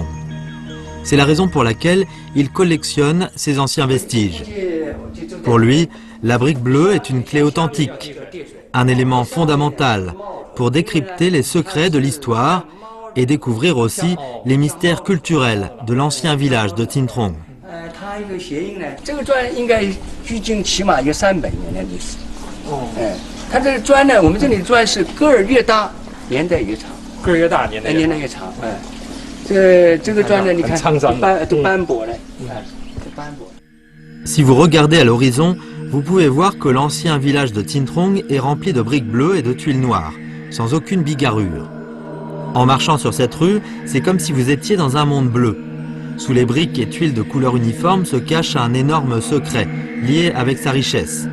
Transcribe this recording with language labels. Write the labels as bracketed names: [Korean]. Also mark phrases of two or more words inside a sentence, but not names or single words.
[French] C'est la raison pour laquelle il collectionne ces anciens vestiges. Pour lui, la brique bleue est une clé authentique, un élément fondamental pour décrypter les secrets de l'histoire et découvrir aussi les mystères culturels de l'ancien village de Tsintrong. [Chinese] 它一个谐音呢，这个砖应该距今起码有300年的历史。它这个砖呢，我们这里的砖是个儿越大，年代越长。个儿越大，年代越长。这个砖呢，你看都斑驳了，都斑驳。 [French] Si vous regardez à l'horizon, vous pouvez voir que l'ancien village de Tsintrong est rempli de briques bleues et de tuiles noires, sans aucune bigarrure. En marchant sur cette rue, c'est comme si vous étiez dans un monde bleu. Sous les briques et tuiles de couleur uniforme se cache un énorme secret, lié avec sa richesse.